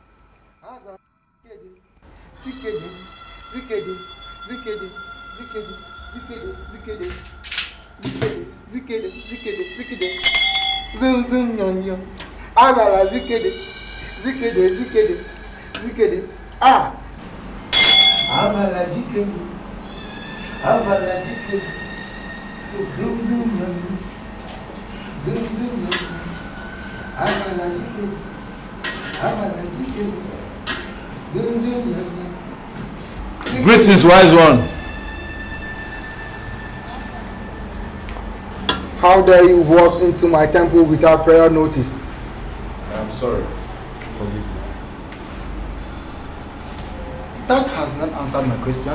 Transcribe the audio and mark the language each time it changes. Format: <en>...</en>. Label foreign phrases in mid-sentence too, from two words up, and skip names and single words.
<en>Zoom zoom zoom zoom. Agara zikede. Ah. Abala zikede. Zoom zoom zoom. Zoom zoom zoom. Agara zikede. Zoom zoom zoom. Greetings, wise one. How dare you walk into my temple without prior notice? I am sorry. Forgive me. That has not answered my question.</en>